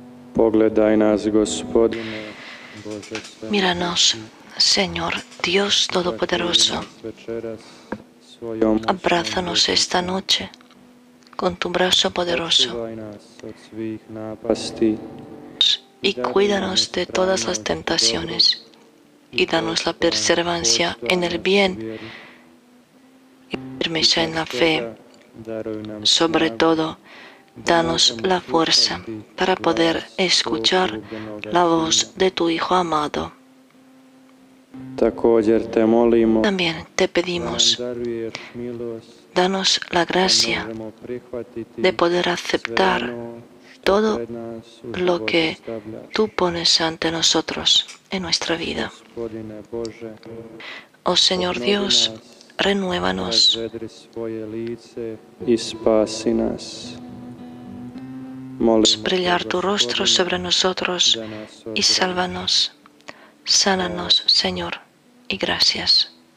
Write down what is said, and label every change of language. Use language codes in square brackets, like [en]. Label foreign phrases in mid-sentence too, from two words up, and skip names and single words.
[hr] Pogledaj nas, Gospodine, Bože sve. [es] Míranos, Señor, Dios Todopoderoso. [hr] Večeras svojom [es] Abrázanos esta noche con tu brazo poderoso [hr] Sačuvaj nas od svih napasti [es] y cuídanos de todas las tentaciones y danos la perseverancia en el bien y firmeza en la fe. [hr] daruj nam [es] Sobre todo, danos la fuerza para poder escuchar la voz de tu Hijo amado. [hr] Također te molimo [es] También te [hr] da [es] pedimos, [hr] nam daruješ milost [es] danos la gracia [hr] možemo prihvatiti [es] de poder [hr] sve [es] aceptar [hr] ono što [es] todo [hr] pred nas u [es] lo [hr] životu [es] que [hr] stavljaš. [es] tú pones ante nosotros en nuestra vida. [hr] Gospodine Bože, [es] Oh Señor Dios, renuévanos, [hr] razvedri svoje lice i spasi nas. Molimo [es] brillar [hr] te, [es] tu rostro [hr] Gospodine, [es] sobre nosotros [hr] da nas [es] y [hr] ozdravljaš. [es] sálvanos. Sánanos, Señor, y gracias.